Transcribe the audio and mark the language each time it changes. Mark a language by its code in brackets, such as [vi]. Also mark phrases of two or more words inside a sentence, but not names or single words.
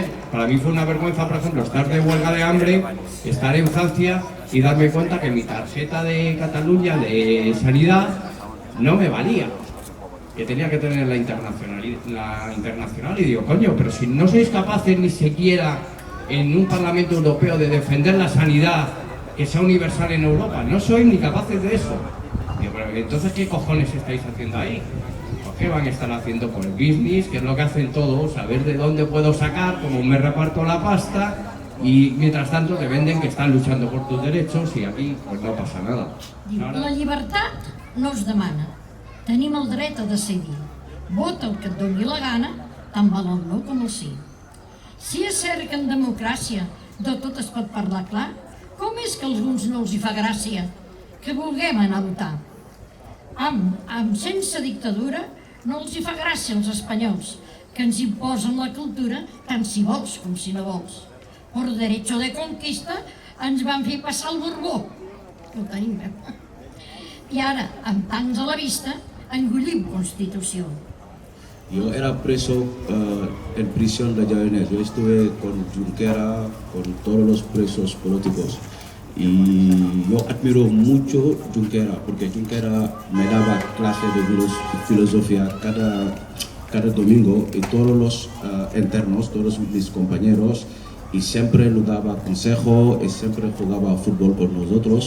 [es] Para mí fue una vergüenza, por ejemplo, estar de huelga de hambre, estar en Francia y darme cuenta que mi tarjeta de Cataluña de sanidad no me valía, que tenía que tener la internacional, y digo, coño, pero si no sois capaces ni siquiera en un Parlamento Europeo de defender la sanidad que sea universal en Europa, no sois ni capaces de eso. Digo, pero entonces, ¿qué cojones estáis haciendo ahí? ¿Qué van a estar haciendo por el business? Que es lo que hacen todos, a ver de dónde puedo sacar, cómo me reparto la pasta, y mientras tanto te venden que están luchando por tus derechos y aquí pues no pasa nada. [ca] La llibertat no es demana, tenim el dret a decidir. Vota el que et doni la gana, tant val el no com el sí. Si és cert que en democràcia de tot es pot parlar clar, com és que a alguns no els hi fa gràcia que vulguem anar a votar? Sense dictadura no els hi fa gràcia als espanyols, que ens imposen la cultura tant si vols com si no vols. [es] Por derecho de conquista [ca] ens van fer passar el Borbó. Ho tenim, I ara, amb tants a la vista, engollim Constitució. [es] Yo era preso en prisión de Llavenes. Yo estuve con Junquera, con todos los presos políticos. Y yo admiro mucho Junquera, porque Junquera me daba clases de filosofía cada domingo, y todos los internos, todos mis compañeros, y siempre nos daba consejo y siempre jugaba fútbol con nosotros.